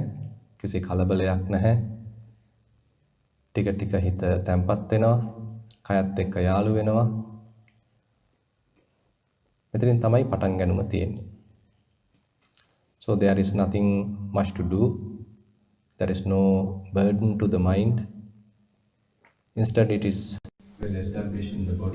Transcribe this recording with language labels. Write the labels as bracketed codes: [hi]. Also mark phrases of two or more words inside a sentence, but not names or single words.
[si] කිසි කලබලයක් නැහැ. ටික ටික හිත තැම්පත් වෙනවා. කයත් එක්ක යාළු වෙනවා. මෙතනින් තමයි පටන් ගන්නම තියෙන්නේ. [en] So there is nothing much to do. There is no burden to the mind. Instead it is well established in the body.